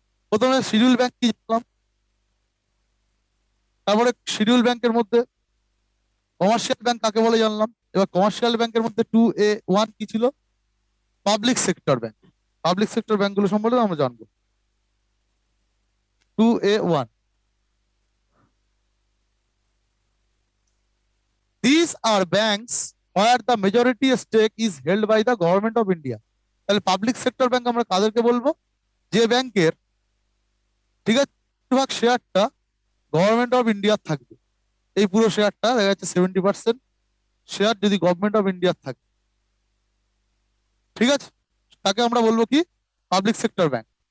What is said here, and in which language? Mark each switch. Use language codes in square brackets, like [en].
[bn] প্রথমে schedule bank কি জানলাম, তারপরে শিডিউল ব্যাংকের মধ্যে কমার্শিয়াল ব্যাংক কাকে বলে জানলাম। এবার কমার্শিয়াল ব্যাংকের মধ্যে 2A1 কি ছিল? Public sector bank. Public sector ব্যাংকগুলো সম্বন্ধে আমরা জানবো। [en] 2A1, these are banks where the majority stake is held by the government of India. [bn] তাহলে পাবলিক সেক্টর ব্যাংক আমরা কাদেরকে বলবো? যে ব্যাংকের, ঠিক আছে, বেশিরভাগ শেয়ারটা গভর্নমেন্ট অফ ইন্ডিয়ার থাকবে। এই পুরো শেয়ারটা দেখা যাচ্ছে 70% শেয়ার যদি গভর্নমেন্ট অফ ইন্ডিয়ার থাকে, ঠিক আছে, তাকে আমরা বলবো কি? Public sector bank.